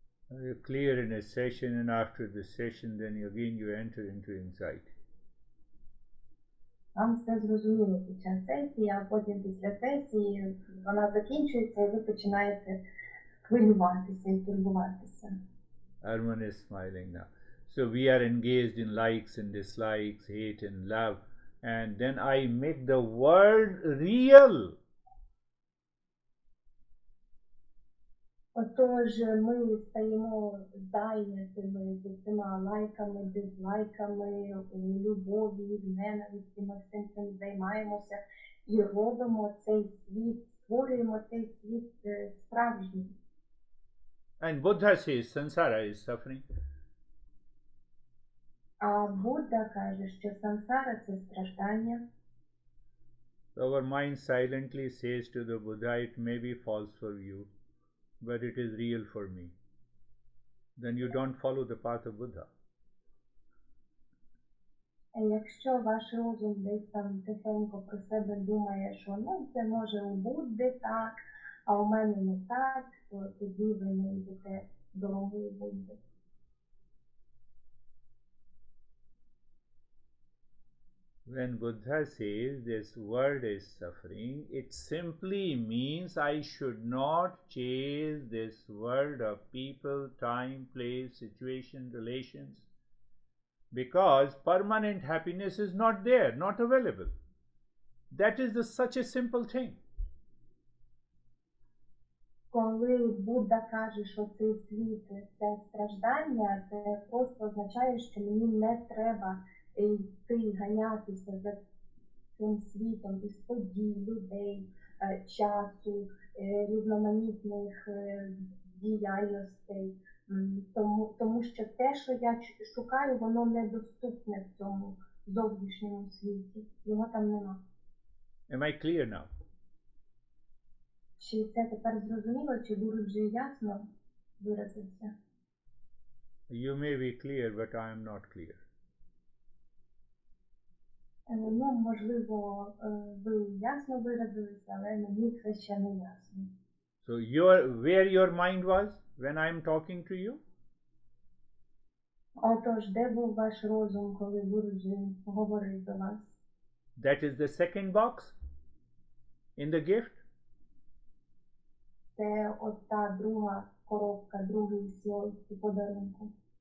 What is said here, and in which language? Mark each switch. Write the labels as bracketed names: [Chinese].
[English] Are you clear in a session, and after the session then again you enter into anxiety? [Ukrainian] Вам все зрозуміло під час сесії, а потім після сесії вона закінчується і ви починаєте хвилюватися і турбуватися. [English] Arman is smiling now. So we are engaged in likes and dislikes, hate and love, and then I make the world real. [Ukrainian] Отож, ми стаємо зайнятими з цими лайками, дизлайками, любові, ненависті, ми всім цим займаємося і робимо цей світ, створюємо цей світ справжнім. [English] And Buddha says samsara is suffering. [Ukrainian] А Будда каже, що сансара – це страждання. [English] So our mind silently says to the Buddha, it may be false for you, but it is real for me. Then you don't follow the path of Buddha. [Ukrainian] Якщо ваш розум десь там тихенько про себе думає, що ну це може у Будди так, а у мене не так, то тоді ви не йдете дорогою Будди. [English] When Buddha says this world is suffering, it simply means I should not chase this world of people, time, place, situation, relations, because permanent happiness is not there, not available. That is such a simple thing. [Ukrainian] Коли Будда каже, що цей світ – це страждання, це просто означає, що мені не треба йти ганятися за цим світом із подій, людей, часу, різноманітних діяльностей, тому що те, що я шукаю, воно недоступне в цьому зовнішньому світі, його там нема. [English] Am I clear now? [Ukrainian] Чи це тепер зрозуміло, чи Гуру-джі ясно виразився? [English] You may be clear, but I am not clear. [Ukrainian] Ну, можливо, ви ясно виразилися, але мені це ще не ясно. [English] So where your mind was when I am talking to you? [Ukrainian] Отож, де був ваш розум, коли Гуру-джі говорив до вас? [English] That is the second box in the gift. [Ukrainian] Це от та друга коробка, другий слой у подарунку.